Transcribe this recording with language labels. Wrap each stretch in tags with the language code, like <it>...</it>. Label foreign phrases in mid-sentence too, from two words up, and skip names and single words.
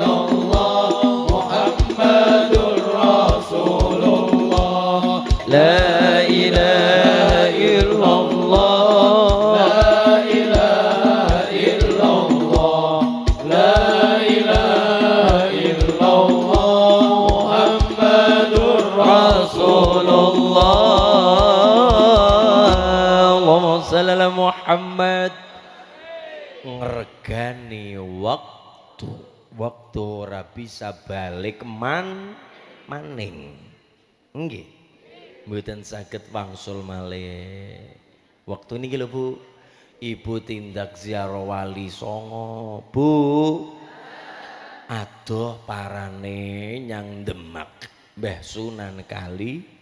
<ar>الله محمد رسول الله لا إله إلا الله لا إله إلا الله لا إله إلا الله محمد رسول الله اللهم صل على محمد.</ar> <jv>Ngergani waktu ora bisa balik maning nggih mboten saged wangsul malih waktu niki lho Bu. Ibu tindak ziarah wali songo Bu, adoh parane nyang Demak Mbah Sunan Kali,</jv>